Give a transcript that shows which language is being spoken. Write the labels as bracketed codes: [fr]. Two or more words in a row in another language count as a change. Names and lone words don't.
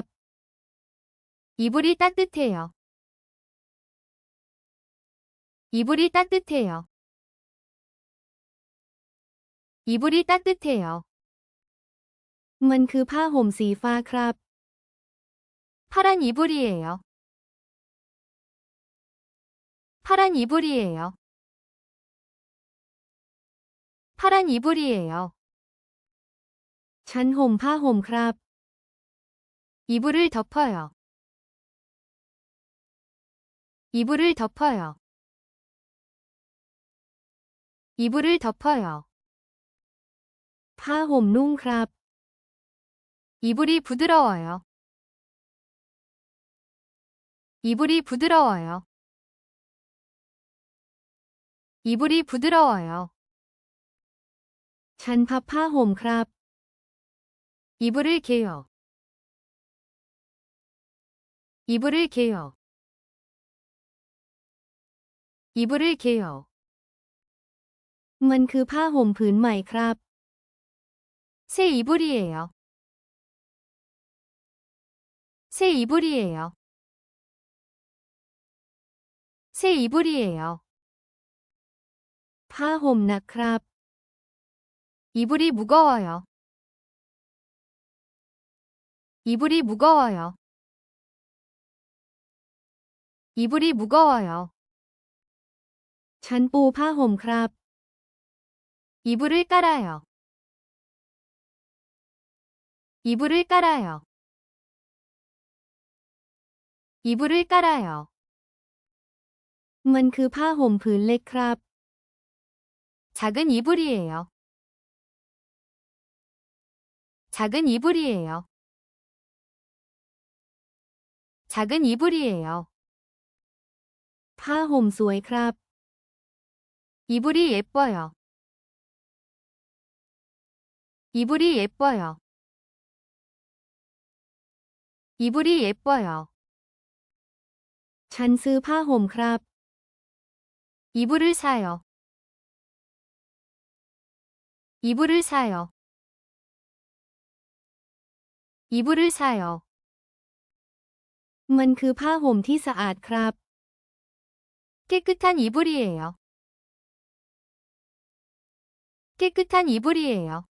[ko] 이불이 따뜻해요. 이불이 따뜻해요. 이불이 따뜻해요. [th] มันคือผ้าห่มสีฟ้าครับ [ko] 파란 이불이에요. 파란 이불이에요. 파란 이불이에요. [th] ฉันห่มผ้าห่มครับ [ko] 이불을 덮어요. 이불을 덮어요. 이불을 덮어요. [th] ผ้าห่มนุ่งครับ [ko] 이불이 부드러워요. 이불이 부드러워요. 이불이 부드러워요. [th] ฉันพับผ้าห่มครับ [ko] 이불을 개요. 이불을 개요. 이불을 개요. [th] มันคือผ้าห่มผืนใหม่ครับ [ko] 새 이불이에요. 새 이불이에요. 새 이불이에요. [th] ผ้าห่มหนักครับ [ko] 이불이 무거워요. 이불이 무거워요. 이불이 무거워요. [th] ฉันปูผ้าห่มครับ [ko] 이불을 깔아요. 이불을 깔아요. 이불을 깔아요. [th] มันคือผ้าห่มผืนเล็กครับ [ko] 작은 이불이에요. 작은 이불이에요. 작은 이불이에요. [th] ผ้าห่มสวยครับ [ko] 이불이 예뻐요. 이불이 예뻐요. 이불이 예뻐요. [th] ฉันซื้อผ้าห่มครับ [ko] 이불을 사요. 이불을 사요. 이불을 사요. [th] มันคือผ้าห่มที่สะอาดครับ [ko] 깨끗한 이불이에요. 깨끗한 이불이에요.